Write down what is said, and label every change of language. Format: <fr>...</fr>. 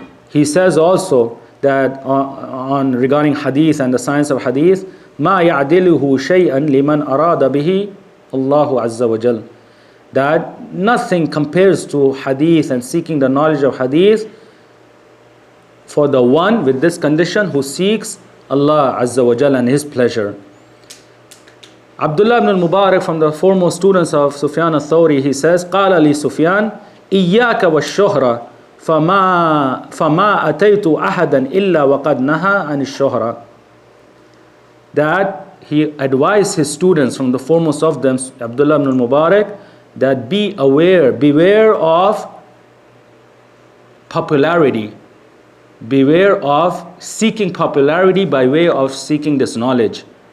<en>He says also that on regarding hadith and the science of hadith,</en> <ar>مَا يَعْدِلُهُ شَيْئًا لِمَنْ أَرَادَ بِهِ اللَّهُ عَزَّ وَجَلَ,</ar> <en>that nothing compares to hadith and seeking the knowledge of hadith for the one with this condition who seeks Allah Azza wa Jal and His pleasure.</en> <ar>Abdullah ibn al-Mubarak,</ar> <en>from the foremost students of Sufyan al-Thawri, he says,</en> <ar>قال لي سفيان إياك والشهرة فما أتيت أحدا إلا وقد نهى عن الشهرة.</ar> <en>That he advised his students, from the foremost of them, Abdullah ibn al-Mubarak, that beware of popularity, beware of seeking popularity by way of seeking this knowledge.</en>